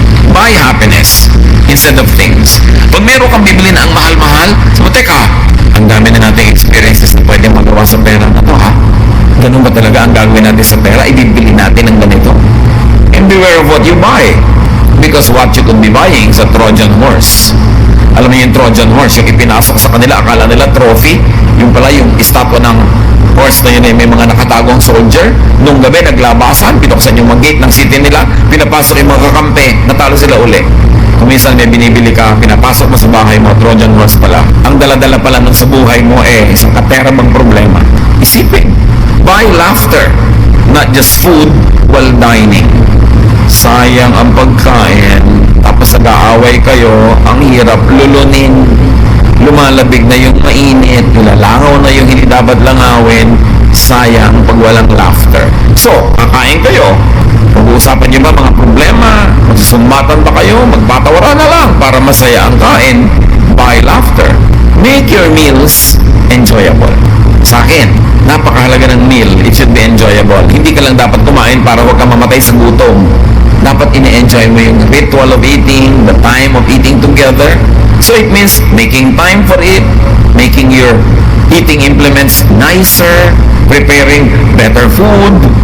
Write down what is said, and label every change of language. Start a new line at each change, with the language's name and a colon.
English: Buy happiness instead of things.
Filipino: Pag meron kang bibili na ang mahal-mahal, sabi, teka, ang dami na nating experiences na pwede magawa sa pera na to, ha? Ganun ba talaga ang gagawin natin sa pera? Ibibili natin ng ganito.
English: And beware of what you buy. Because what you could be buying is a Trojan horse.
Filipino: Alam mo yung Trojan horse, yung ipinasok sa kanila, akala nila trophy, yung pala yung estatwa ng oras na yun may mga nakatagong soldier. Nung gabi, naglabasan, pinuksan yung mga gate ng city nila, pinapasok yung mga kakampi, natalo sila uli. Kuminsan may binibili ka, pinapasok mo sa bahay mo, Trojan horse pala. Ang daladala pala nun sa buhay mo isang katerabang problema.
English: Isipin, buy laughter, not just food while dining.
Filipino: Sayang ang pagkain, tapos nag-aaway kayo, ang hirap lulunin, lumalabig na yung mainit, nilalangaw na yung hindi dapat langawin, sayang pag walang laughter. So, kakain kayo, pag-uusapan nyo ba mga problema, magsusumbatan ba kayo, magpatawaran na lang para masaya ang kain, buy laughter.
English: Make your meals enjoyable.
Filipino: Sa akin, napakahalaga ng meal,
English: it should be enjoyable.
Filipino: Hindi ka lang dapat kumain para huwag ka mamatay sa gutom. Dapat ine-enjoy mo yung
English: ritual of eating, the time of eating together. So it means making time for it, making your eating implements nicer, preparing better food.